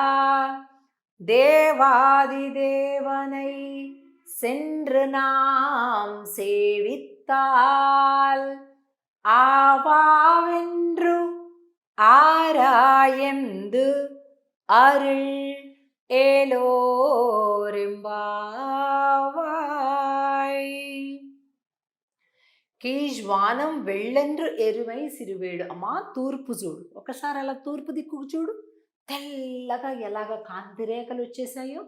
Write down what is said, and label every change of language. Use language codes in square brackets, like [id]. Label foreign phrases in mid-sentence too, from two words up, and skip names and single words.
[ta] தேவாதி தேவனை சென்று நாம் சேவித்தால் ஆவாவென்று ஆராயந்து அருள் ఏలోరింబావాయ్. கீழ்வானம் வெள்ளென்று எருமை சிறுவீடு. [te] అమ్మా తూర్పు చూడు, ఒకసారి అలా తూర్పు దిక్కుకు చూడు, తెల్లగా ఎలాగ కాంతి రేఖలు వచ్చేసాయో.